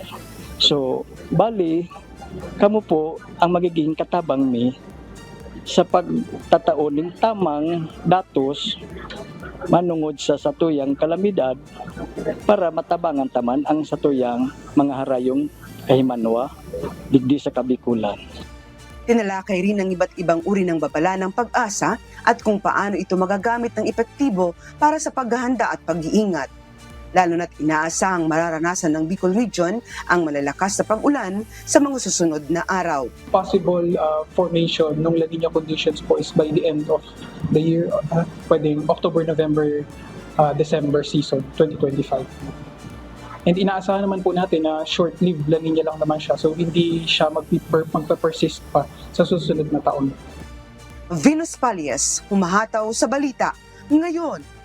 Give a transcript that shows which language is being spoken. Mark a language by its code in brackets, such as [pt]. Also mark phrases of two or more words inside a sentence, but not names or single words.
[bik] So, bali, kamo po ang magiging katabang mi sa pagtataon ng tamang datos manungod sa satuyang kalamidad para matabangan taman ang satuyang mga harayong kahimanwa digdi sa Kabikulan. [tl] Tinalakay rin ang iba't ibang uri ng babala ng Pag-asa at kung paano ito magagamit ng epektibo para sa paghahanda at pag-iingat. Lalo na't inaasahang mararanasan ng Bicol Region ang malalakas na pag-ulan sa mga susunod na araw. [en] Possible formation ng La Niña conditions po is by the end of the year, [tl] pwedeng October, November, December season 2025. And inaasahan naman po natin na short-lived La Niña lang naman siya, so hindi siya magpe-persist pa sa susunod na taon. Venus Palles, humahataw sa balita ngayon.